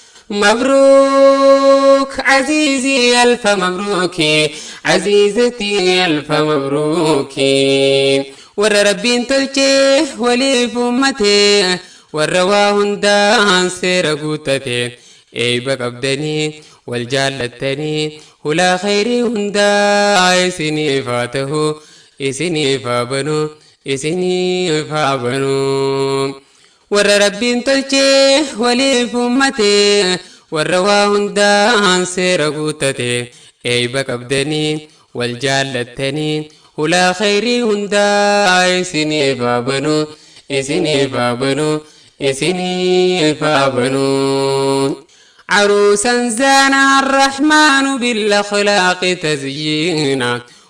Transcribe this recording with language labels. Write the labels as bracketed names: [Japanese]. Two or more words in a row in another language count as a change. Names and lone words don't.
[Arabic] مبروك عزيزي، ألف مبروك عزيزتي، ألف مبروك. [Oromo] Warra Rabbiin tolche waliif uummate, warra waa hundaan seera guuttate, eeyba qabdanii, wal jaallattanii, hulaa khayrii hundaa isiniif haa ta'u, isiniif haa banu, isiniif haa banu. Warra Rabbiin tolche waliif uummate, warra waa hundaan seera guuttate, eeyba qabdanii, wal jaallattanii, hulaa khayrii hundaa isiniif haa banu, isiniif haa banu, isiniif haa banu. [Arabic] عروسا زانها الرحمن بالأخلاق تزيينا،